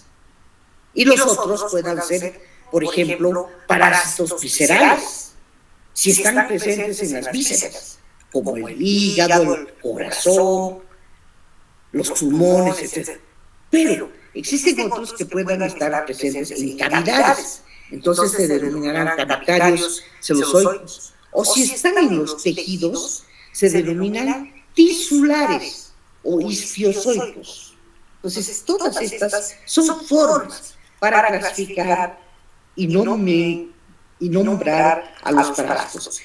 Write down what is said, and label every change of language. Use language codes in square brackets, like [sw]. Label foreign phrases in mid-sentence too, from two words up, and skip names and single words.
[es] Y los otros puedan ser, por ejemplo, parásitos viscerales, si están presentes en las vísceras, como el hígado, el corazón, los pulmones, etc. Pero existen otros que puedan estar presentes en cavidades, entonces se denominarán cavitarios celozoicos. O si están en los tejidos, se denominan tisulares o isquiozoicos. Entonces, todas estas son formas para clasificar y nombrar a los parásitos.